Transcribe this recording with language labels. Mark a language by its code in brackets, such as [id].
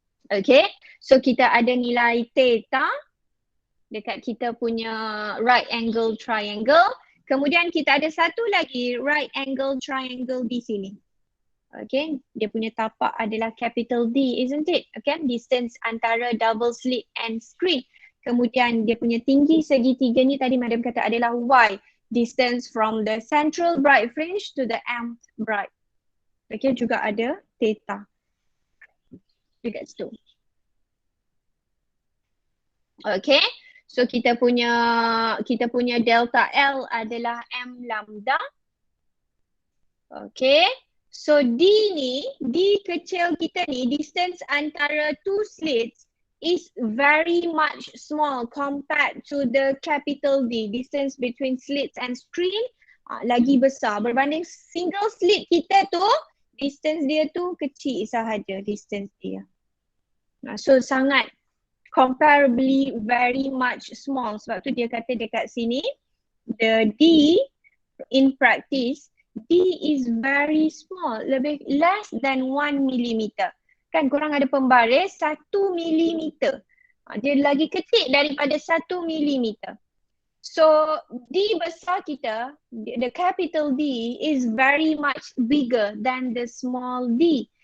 [ms] Okay, so kita ada nilai theta dekat kita punya right angle triangle. Kemudian kita ada satu lagi right angle triangle di sini. Okay, dia punya tapak adalah capital D, [en] isn't it? Okay, distance [ms] antara [en] double slit and screen. [ms] Kemudian dia punya tinggi segitiga ni tadi madam kata adalah Y. [en] Distance from the central bright fringe to the mth bright. [ms] Okay, juga ada theta dekat situ. Okay, so kita punya delta L adalah M lambda. [en] Okay, so [ms] D ni, D kecil kita ni, [en] distance [ms] antara [en] two slits is very much small compared to the capital D. Distance between slits and screen [ms] lagi besar berbanding single slit kita tu, distance dia tu kecil sahaja distance dia. [en] So [ms] sangat [en] comparably very much small, [ms] sebab tu dia kata dekat sini [en] the D in practice, D is very small, [ms] lebih [en] less than 1 millimeter. [ms] Kan korang ada pembaris 1 milimeter. Dia lagi kecil daripada 1 milimeter. [en] So [ms] D besar kita, [en] the capital D is very much bigger than the small d.